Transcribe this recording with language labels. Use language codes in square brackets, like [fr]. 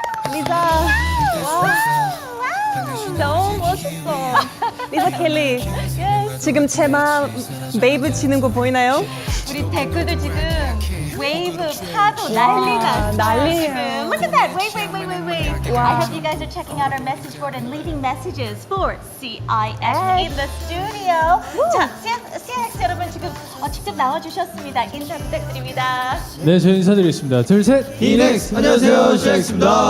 [ko] 리사, 와, 너무 멋있어. 리사 켈리, 지금 제 마음 웨이브 치는 거 보이나요? 우리 댓글도 지금 웨이브 파도 난리 났어요. 난리예요. 지금. [en] Look at that. Wave, wave, wave, wave, wave. Wow. I hope you guys are checking out our message board and leaving messages for CIX in the studio. [ko] 자, CIX 여러분 지금 직접 나와주셨습니다. 인사 부탁드립니다. 네, 저희 인사드리겠습니다. 둘, 셋. 이넥스 안녕하세요 CX입니다.